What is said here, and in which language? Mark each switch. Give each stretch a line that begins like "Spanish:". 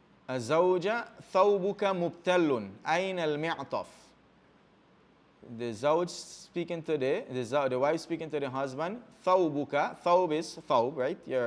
Arabic: الزوجة ثوبك مبتل أين المعطف.
English: The zawj speaking to the wife speaking to the husband. ثوبك, ثوب is ثوب, right?